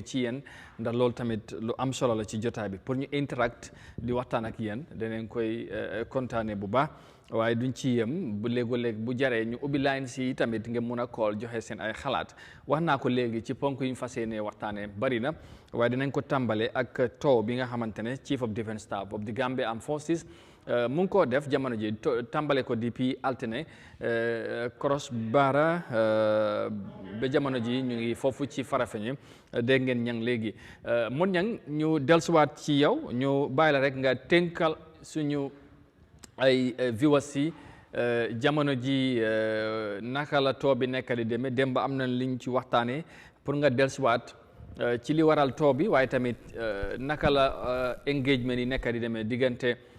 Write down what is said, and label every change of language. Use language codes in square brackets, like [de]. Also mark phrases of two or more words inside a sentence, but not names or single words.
[wo] ci yéen ndax loolu tamit lu am solo la ci jotaay bi pour ñu interact di waxtaan ak yéen danañ koy kontaane bu baax waaye duñ ci yem bu léego-léeg bu jaree ñu ubbi line si tamit nga mun a call joxe seen ay xalaat wax naa ko léegi ci ponk yu ñu fas yéenee waxtaanee bari na waaye dinañ ko tàmbale ak taw bi nga xamante ne [en] Chief of Defence Staff of the Gambia Armed Forces [wo] mu ngi koo def jamono ji tàmbale ko depuis altine cross bara ba jamono ji ñu ngi foofu ci Farafeñe dégg ngeen Ñang léegi mun Ñang ñu dellusiwaat ci yow ñu bàyyi la rek nga tënkal suñu ay viewers yi jamono ji naka la too bi nekk di demee démb am na liñ ci waxtaanee pour nga dellusiwaat ci li waral too bi waaye tamit naka la engagement yi nekk di demee diggante